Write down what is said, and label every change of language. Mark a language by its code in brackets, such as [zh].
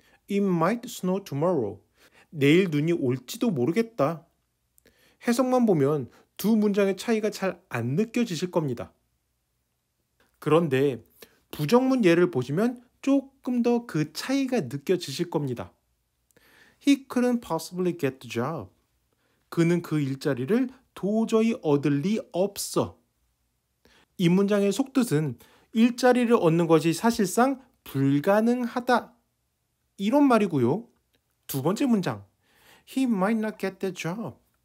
[en] It might snow tomorrow. [ko] 내일 눈이 올지도 모르겠다. 해석만 보면 두 문장의 차이가 잘 안 느껴지실 겁니다. 그런데 부정문 예를 보시면 조금 더 그 차이가 느껴지실 겁니다. [en] He couldn't possibly get the job. [ko] 그는 그 일자리를 도저히 얻을 리 없어. 이 문장의 속뜻은 일자리를 얻는 것이 사실상 불가능하다. 이런 말이고요. 두 번째 문장. [en] He might not get the job.